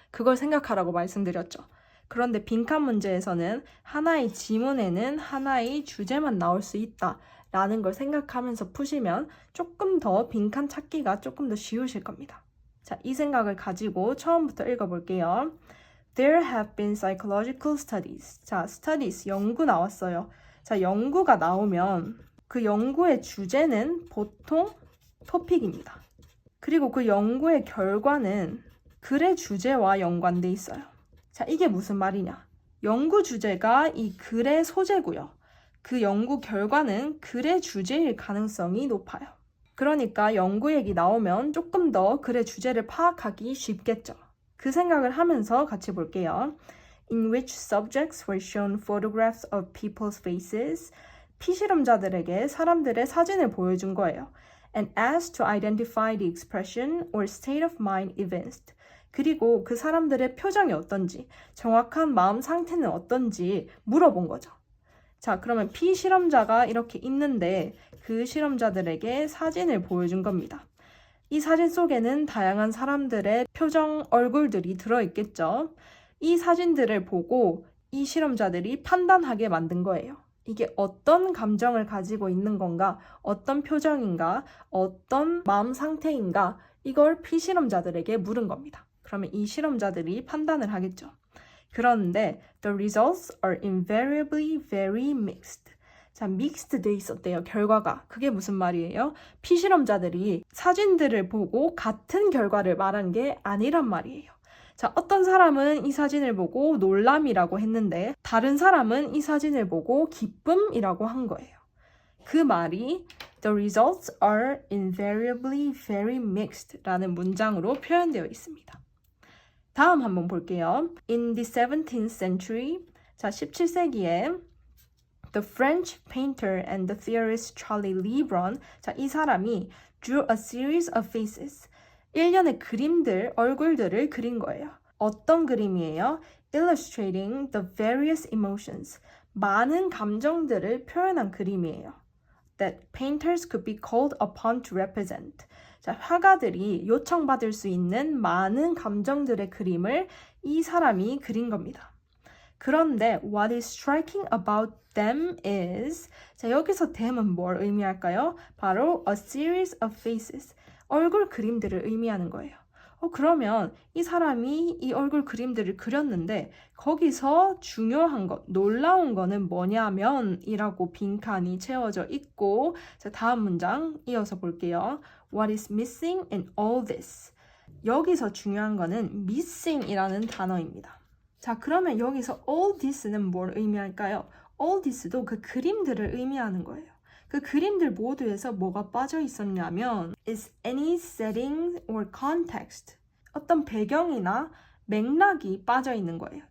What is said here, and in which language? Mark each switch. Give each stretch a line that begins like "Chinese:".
Korean: 그걸 생각하라고 말씀드렸죠. 그런데 빈칸 문제에서는 하나의 지문에는 하나의 주제만 나올 수 있다 라는 걸 생각하면서 푸시면 조금 더 빈칸 찾기가 조금 더 쉬우실 겁니다. 자, 이 생각을 가지고 처음부터 읽어볼게요.
English: There have been psychological studies.
Korean: 자, studies, 연구 나왔어요. 자, 연구가 나오면 그 연구의 주제는 보통 토픽입니다. 그리고 그 연구의 결과는 글의 주제와 연관돼 있어요. 자, 이게 무슨 말이냐? 연구 주제가 이 글의 소재고요. 그 연구 결과는 글의 주제일 가능성이 높아요. 그러니까 연구 얘기 나오면 조금 더 글의 주제를 파악하기 쉽겠죠. 그 생각을 하면서 같이 볼게요.
English: In which subjects were shown photographs of people's faces.
Korean: 피실험자들에게 사람들의 사진을 보여준 거예요.
English: And asked to identify the expression or state of mind evinced.
Korean: 그리고 그 사람들의 표정이 어떤지, 정확한 마음 상태는 어떤지 물어본 거죠. 자, 그러면 피실험자가 이렇게 있는데 그 실험자들에게 사진을 보여준 겁니다. 이 사진 속에는 다양한 사람들의 표정, 얼굴들이 들어있겠죠. 이 사진들을 보고 이 실험자들이 판단하게 만든 거예요. 이게 어떤 감정을 가지고 있는 건가, 어떤 표정인가, 어떤 마음 상태인가, 이걸 피실험자들에게 물은 겁니다. 그러면 이 실험자들이 판단을 하겠죠. 그런데
English: the results are invariably very mixed.
Korean: 자, mixed 돼 있었대요, 결과가. 그게 무슨 말이에요? 피실험자들이 사진들을 보고 같은 결과를 말한 게 아니란 말이에요. 자, 어떤 사람은 이 사진을 보고 놀람이라고 했는데 다른 사람은 이 사진을 보고 기쁨이라고 한 거예요. 그 말이
English: The results are invariably very mixed
Korean: 라는 문장으로 표현되어 있습니다. 다음 한번 볼게요.
English: In the 17th century,
Korean: 자 17세기에
English: The French painter and the theorist Charlie Lebron,
Korean: 자 이 사람이
English: drew a series of faces,
Korean: 일련의 그림들, 얼굴들을 그린 거예요. 어떤 그림이에요?
English: Illustrating the various emotions,
Korean: 많은 감정들을 표현한 그림이에요.
English: That painters could be called upon to represent.
Korean: 자, 화가들이 요청받을 수 있는 많은 감정들의 그림을 이 사람이 그린 겁니다. 그런데
English: what is striking about them is,
Korean: 자, 여기서 them은 뭘 의미할까요? 바로
English: a series of faces,
Korean: 얼굴 그림들을 의미하는 거예요. 그러면 이 사람이 이 얼굴 그림들을 그렸는데 거기서 중요한 것, 놀라운 거는 뭐냐면 이라고 빈칸이 채워져 있고, 자, 다음 문장 이어서 볼게요.
English: What is missing in all this?
Korean: 여기서 중요한 거는 missing이라는 단어입니다. 자, 그러면 여기서 all this는 뭘 의미할까요? all this도 그 그림들을 의미하는 거예요. 그 그림들 모두에서 뭐가 빠져 있었냐면
English: is any setting or context,
Korean: 어떤 배경이나 맥락이 빠져 있는 거예요.